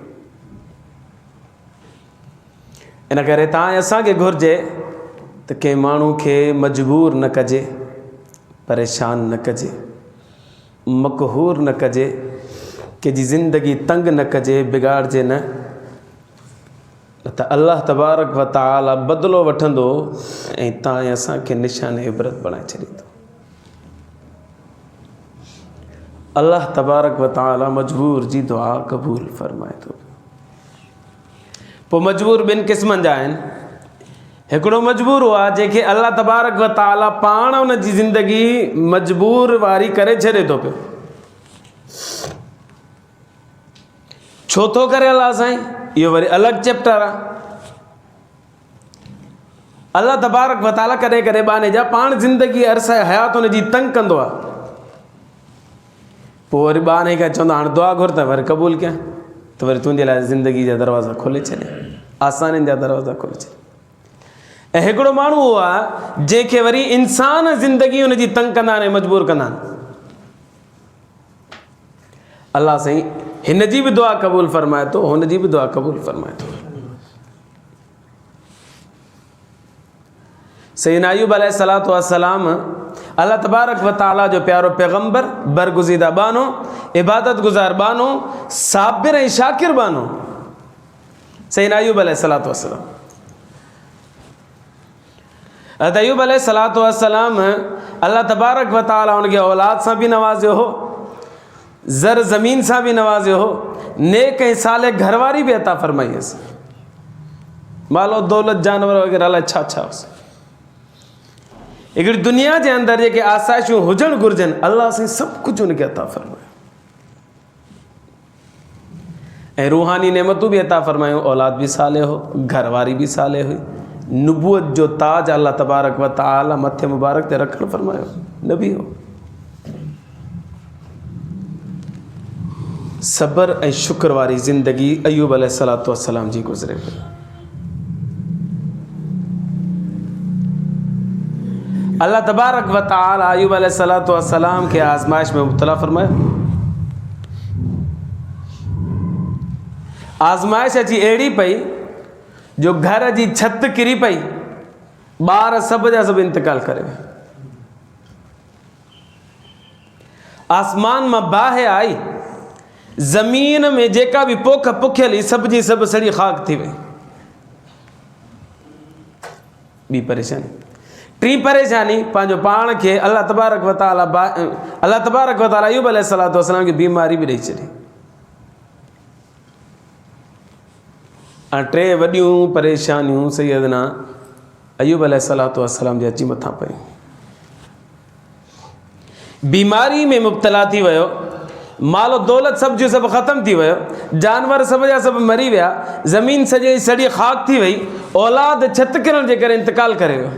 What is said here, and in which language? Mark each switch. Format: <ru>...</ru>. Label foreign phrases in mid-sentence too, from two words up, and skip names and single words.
<sd>इन करे तव्हां असांखे घुरिजे त कंहिं माण्हू खे मजबूर न कजे, परेशान न कजे, मक़हूर न कजे, कंहिंजी ज़िंदगी तंग न कजे, बिगाड़जे न त</sd> <ar>الله تبارك وتعالى</ar> <sd>बदिलो वठंदो ऐं तव्हां ऐं असांखे निशान इबरत बणाए छॾींदो।</sd> <ar>الله تبارك وتعالى</ar> <sd>मजबूर जी दुआ क़बूल फ़रमाए थो। पोइ मजबूर ॿिनि क़िस्मनि जा आहिनि। हिकिड़ो मजबूर हुआ जंहिंखे</sd> <ar>الله تبارك وتعالى</ar> <sd>पाण उन जी ज़िंदगी मजबूर वारी करे छॾे थो पियो। छो थो करे अल्लाह साईं? इहो वरी अलॻि चैप्टर आहे।</sd> <ar>الله تبارك وتعالى</ar> <sd>कॾहिं कॾहिं बाने जा पाण ज़िंदगी अरसाए हयात उन जी तंग कंदो आहे, पोइ वरी ॿारहं खां चवंदो हाणे दुआ घुर त वरी क़बूल कयां, त वरी तुंहिंजे लाइ ज़िंदगी जा दरवाज़ा खोले छॾे, आसानियुनि जा दरवाज़ा खोले छॾे। ऐं हिकिड़ो माण्हू उहो आहे जंहिंखे वरी इंसान ज़िंदगी उन जी तंग कंदा आहिनि, मजबूर कंदा आहिनि। अल्लाह साईं हिन जी बि दुआ क़बूल फ़रमाए थो, हुन जी बि दुआ क़बूल फ़रमाए थो। सैयदना अय्यूब</sd> <ar>عليه الصلاة والسلام الله تبارك وتعالى</ar> <sd>जो प्यारो पैगंबर, बरगुज़ीदा बानो, इबादत गुज़ार बानो, साबिर ऐं शाकिर बानो सैयदना अय्यूब</sd> <ar>عليه الصلاة والسلام.</ar> <sd>हज़रत अय्यूब</sd> <ar>عليه الصلاة والسلام الله تبارك وتعالى</ar> <sd>उनके औलाद सां भी नवाज़ियो हो, ज़र ज़मीन सां भी नवाज़ियो हो, नेक ऐं साले घरवारी भी अता फरमाईसि, मालो दौलत जानवर वग़ैरह अलाए छा छा हुअसि। हिकिड़ी दुनिया जे अंदरि जेके आसाइशूं हुजणु घुरिजनि अल्लाह साईं सभु कुझु उनखे अता फरमायो ऐं रूहानी नेमतूं बि अता फरमायूं। औलाद बि साले हो, घरवारी बि साले हुई, नुबूअत जो ताज</sd> <ar>الله تبارك وتعالى</ar> <sd>मथे मुबारक ते रखणु फरमायो, नबी हो। सब्र ऐं शुक्र वारी ज़िंदगी अय्यूब</sd> <ar>عليه الصلاة والسلام</ar> <sd>जी गुज़रे पई।</sd> <ar>الله تبارك وتعالى</ar> <sd>अय्यूब</sd> <ar>عليه الصلاة والسلام</ar> <sd>के आज़माइश में मुब्तला फरमायो। आज़माइश अची अहिड़ी पई जो घर जी छत किरी पई, ॿार सभ जा सभु इंतकाल करे विया। आसमान मां बाहि आई, ज़मीन में जेका भी पोख पुखियल हुई सभ जी सभु सड़ी ख़ाक थी वई। ॿी परेशानी, टी परेशानी पंहिंजो पाण खे</sd> <ar>الله تبارك وتعالى</ar> <sd>अय्यूब</sd> <ar>عليه الصلاة والسلام</ar> <sd>खे बीमारी बि ॾेई छॾी। टे वॾियूं परेशानियूं सैयदना अय्यूब</sd> <ar>عليه الصلاة والسلام</ar> <sd>जे अची मथां पयूं। बीमारी में मुब्तला थी वियो, मालो दौलत सभ जो सभु ख़तमु थी वियो, जानवर सभ जा सभु मरी विया, ज़मीन सॼी सड़ी ख़ाक थी वई, औलाद छत किरण जे करे इंतकाल करे वियो।</sd>